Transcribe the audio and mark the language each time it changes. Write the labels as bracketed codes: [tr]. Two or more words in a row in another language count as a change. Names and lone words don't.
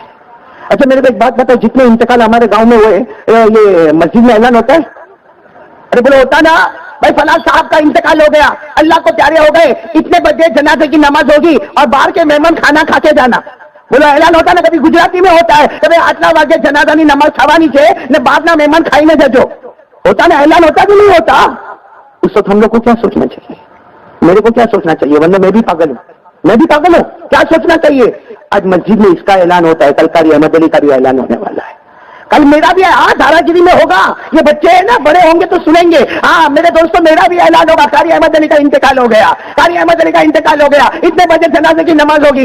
[ur] اچھا میرے کو ایک بات بتاؤ, جتنے انتقال ہمارے گاؤں میں ہوئے, یہ مسجد میں اعلان ہوتا ہے؟ ارے بولو ہوتا نا بھائی, فلاں صاحب کا انتقال ہو گیا, اللہ کو پیارے ہو گئے, اتنے بجے جنازے کی نماز ہوگی اور باہر کے مہمان کھانا کھا کے جانا. بولو اعلان ہوتا نا, کبھی گجراتی میں ہوتا ہے کہ [gu] 8 વાગે જનાજાની નમાઝ થવાની છે ને બહારના મહેમાન ખાઈને જજો, [ur] ہوتا نا اعلان ہوتا کہ نہیں ہوتا؟ اس وقت ہم لوگ کو کیا سوچنا چاہیے؟ میرے کو کیا سوچنا چاہیے؟ ورنہ میں بھی پاگل ہوں، کیا سوچنا چاہیے؟ آج مسجد میں اس کا اعلان ہوتا ہے، کل قاری احمد علی کا بھی اعلان ہونے والا ہے، کل میرا بھی دھارا گیری میں ہوگا. یہ بچے ہیں نا، بڑے ہوں گے تو سنیں گے. ہاں میرے دوستوں، میرا بھی اعلان ہوگا، قاری احمد علی کا انتقال ہو گیا، اتنے بجے جنازے کی نماز ہوگی.